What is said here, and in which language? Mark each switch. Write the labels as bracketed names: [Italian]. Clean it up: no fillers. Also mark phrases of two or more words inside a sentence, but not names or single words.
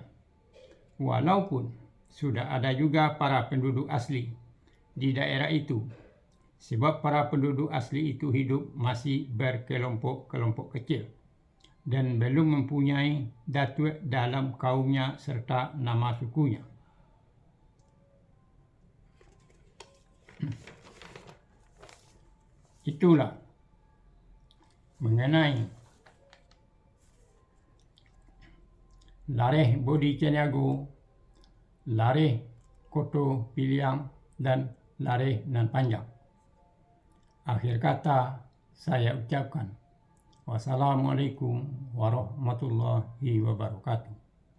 [Indonesian] Walaupun sudah ada juga para penduduk asli di daerah itu, sebab para penduduk asli itu hidup masih berkelompok-kelompok kecil dan belum mempunyai datuk dalam kaumnya serta nama sukunya. Itulah mengenai lareh Bodi Caniago, lareh Koto Piliang, dan lareh nan panjang. Akhir kata saya ucapkan wassalamualaikum warahmatullahi wabarakatuh.